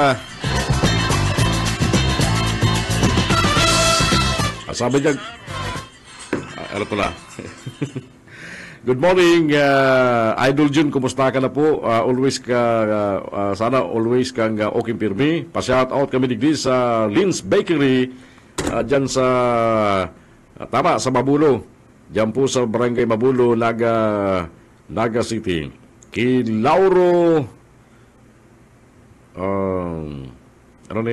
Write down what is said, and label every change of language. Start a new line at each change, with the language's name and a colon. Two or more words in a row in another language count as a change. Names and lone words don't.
Filipino: Sabi niya, ano ko na.
English: Good morning,
Filipino: Idol Jun, kumusta ka na po?
Bikol: Sana always kang okay pirmi. Pa-shout out kami digdi sa Lynn's Bakery, dyan sa Mabulo.
Filipino: Dyan po sa Barangay Mabulo, Naga City.
Bikol: Kay Lauro, Ano ni?